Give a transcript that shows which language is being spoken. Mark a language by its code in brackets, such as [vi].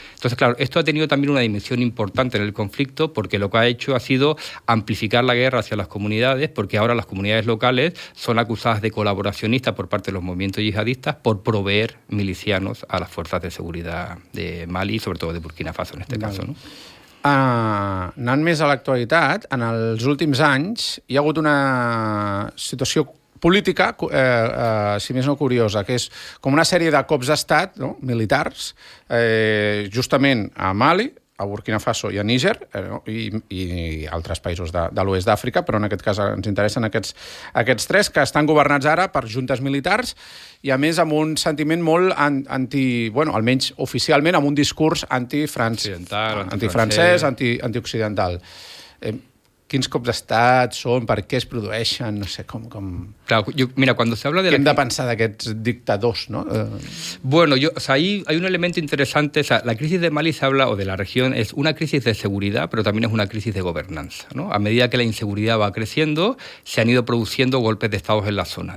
[es] Entonces, claro, esto ha tenido también una dimensión importante en el conflicto porque lo que ha hecho ha sido amplificar la guerra hacia las comunidades, porque ahora las comunidades locales son acusadas de colaboracionistas por parte de los movimientos yihadistas por proveer milicianos a las fuerzas de seguridad de Mali y sobre todo de Burkina Faso en este caso, ¿no? [ca] Anant més a l'actualitat, en els últims anys hi ha hagut una situació política, si més no curiosa, que és com una sèrie de cops d'estat, no? Militars, justament a Mali, a Burkina Faso i a Níger, i altres països de l'oest d'Àfrica, però en aquest cas ens interessen aquests 3, que estan governats ara per juntes militars i, a més, amb un sentiment molt almenys oficialment, amb un discurs antifrancès, antioccidental. Quins cops d'estat són, per què es produeixen, no sé, com... [es] Claro, mira, cuando se habla de... [ca] ¿Qué hem de pensar d'aquests dictadors, no? [es] Bueno, ahí hay un elemento interesante. O sea, la crisis de Mali se habla, o de la región, es una crisis de seguridad, pero también es una crisis de gobernanza, ¿no? A medida que la inseguridad va creciendo, se han ido produciendo golpes de estados en la zona.